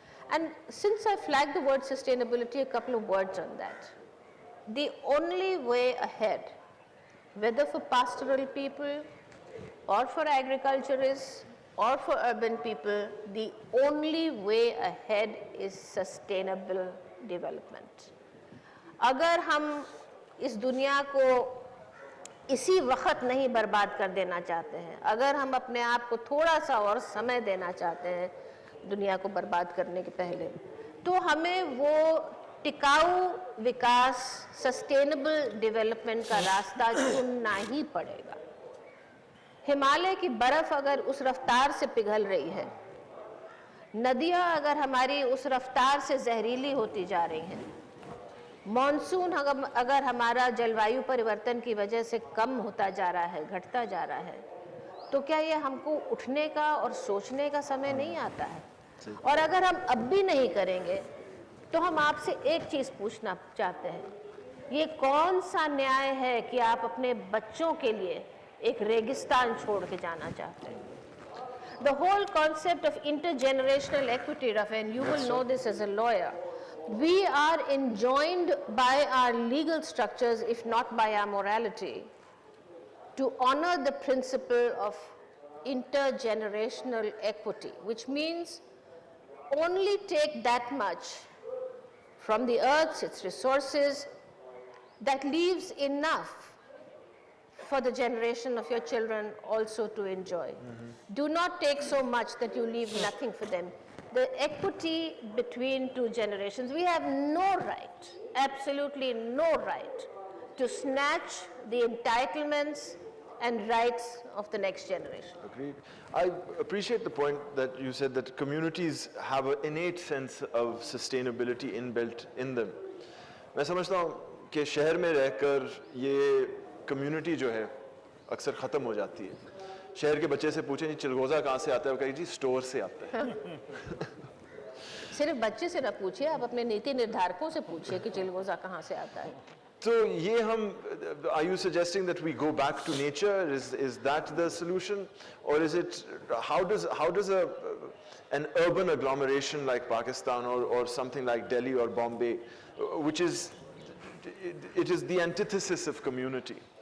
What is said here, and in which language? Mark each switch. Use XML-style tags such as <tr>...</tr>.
<en>And since I flagged the word sustainability, a couple of words on that. The only way ahead, whether for pastoral people or for agriculturists or for urban people, the only way ahead is sustainable development.</en> <hi>अगर हम इस दुनिया को इसी वक्त नहीं बर्बाद कर देना चाहते हैं, अगर हम अपने आप को थोड़ा सा और समय देना चाहते हैं दुनिया को बर्बाद करने के पहले, तो हमें वो टिकाऊ विकास, सस्टेनेबल डेवलपमेंट का रास्ता चुनना ही पड़ेगा। हिमालय की बर्फ अगर उस रफ्तार से पिघल रही है, नदियां अगर हमारी उस रफ्तार से जहरीली होती जा रही हैं, मॉनसून अगर हमारा जलवायु परिवर्तन की वजह से कम होता जा रहा है, घटता जा रहा है, तो क्या ये हमको उठने का और सोचने का समय नहीं आता है? और अगर हम अब भी नहीं करेंगे, तो हम आपसे एक चीज पूछना चाहते हैं, ये कौन सा न्याय है कि आप अपने बच्चों के लिए एक रेगिस्तान छोड़ के जाना चाहते हैं?</hi> <en>The whole concept of intergenerational equity, Rafa, and you will know this as a lawyer, we are enjoined by our legal structures, if not by our morality, to honor the principle of intergenerational equity, which means only take that much from the earth, its resources, that leaves enough for the generation of your children also to enjoy. Do not take so much that you leave nothing for them. The equity between two generations, we have no right, absolutely no right, to snatch the entitlements and rights of the next generation. Agreed. I appreciate the point that you said that communities have an innate sense of sustainability inbuilt in them.</en> <hi>मैं समझता हूँ कि शहर में रहकर ये community जो है अक्सर ख़त्म हो जाती है. शहर के बच्चे से पूछें जी चिलगोज़ा कहाँ से आता है, वो कहेगी जी स्टोर से आता है. सिर्फ बच्चे से न पूछिए, आप अपने नीति निर्धारकों से पूछिए कि चिलगोज़ा कहाँ से आता है.</hi> <en>So</en> <hi>ये हम,</hi> <en>are you suggesting that we go back to nature? Is that the solution, or is it how does an urban agglomeration like Pakistan or something like Delhi or Bombay, which is it is the antithesis of community?</en>